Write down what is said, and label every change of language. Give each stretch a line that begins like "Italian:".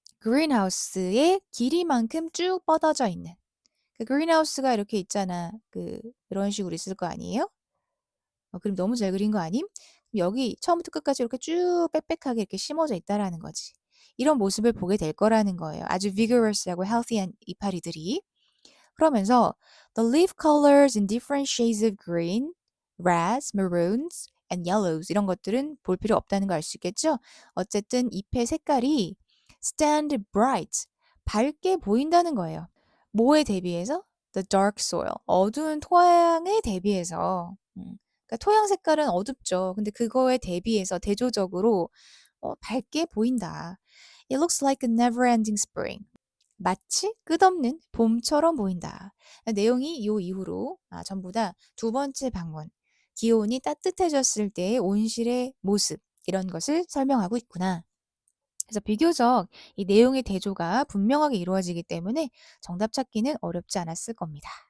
Korean: 그린하우스의 길이만큼 쭉 뻗어져 있는. 그 그린하우스가 이렇게 있잖아. 이런 식으로 있을 거 아니에요? 그림 너무 잘 그린 거 아님? 여기 처음부터 끝까지 이렇게 쭉 빽빽하게 이렇게 심어져 있다라는 거지. 이런 모습을 보게 될 거라는 거예요. 아주 vigorous하고 healthy한 이파리들이. 그러면서
English: the leaf colors in different shades of green, reds, maroons, and yellows
Korean: 이런 것들은 볼 필요 없다는 걸 알 수 있겠죠? 어쨌든 잎의 색깔이
English: stand bright,
Korean: 밝게 보인다는 거예요. 뭐에 대비해서?
English: The dark soil,
Korean: 어두운 토양에 대비해서. 그러니까 토양 색깔은 어둡죠. 근데 그거에 대비해서 대조적으로 밝게 보인다.
English: It looks like a never-ending spring.
Korean: 마치 끝없는 봄처럼 보인다. 내용이 요 이후로 전부 다 두 번째 방문, 기온이 따뜻해졌을 때의 온실의 모습 이런 것을 설명하고 있구나. 그래서 비교적 이 내용의 대조가 분명하게 이루어지기 때문에 정답 찾기는 어렵지 않았을 겁니다.